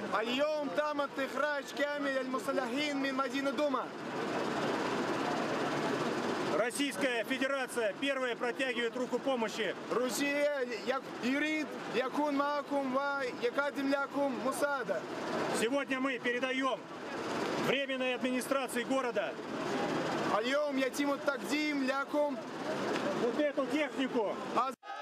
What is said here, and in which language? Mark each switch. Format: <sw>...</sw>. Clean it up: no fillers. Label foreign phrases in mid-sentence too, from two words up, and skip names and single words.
<ar>اليوم تم إخراج كامل المسلحين من مدينة دوما.</ar> <ru>Российская Федерация первая протягивает руку помощи.</ru> <ar>روسيا يريد يكون معكم ويقدم لكم مساعدة.</ar> <ru>Сегодня мы передаем временной администрации города</ru> <ar>اليوم يتم التقديم لكم</ar> <ru>вот эту технику.</ru>